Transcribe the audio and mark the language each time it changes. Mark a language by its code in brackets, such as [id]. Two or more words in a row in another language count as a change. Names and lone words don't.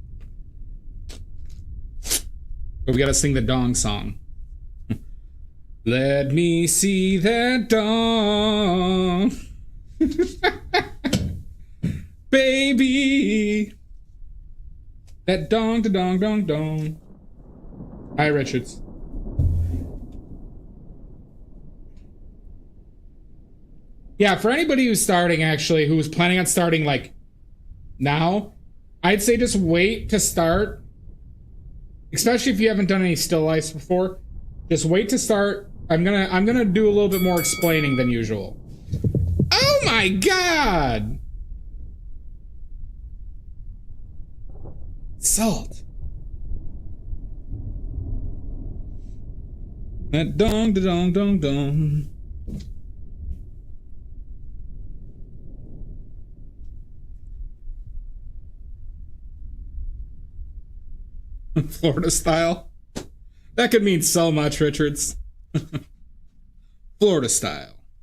[en] But we gotta sing the dong song. Let me see that dong. Baby. That dong, da dong, dong, dong. Hi, Richards. Yeah, for anybody who's starting, actually, who's planning on starting, like, now, I'd say just wait to start. Especially if you haven't done any still lifes before. Just wait to start. I'm gonna do a little bit more explaining than usual. Oh my god! Salt. That dong da dong dong dong. Florida style. That could mean so much, Richards. Florida style.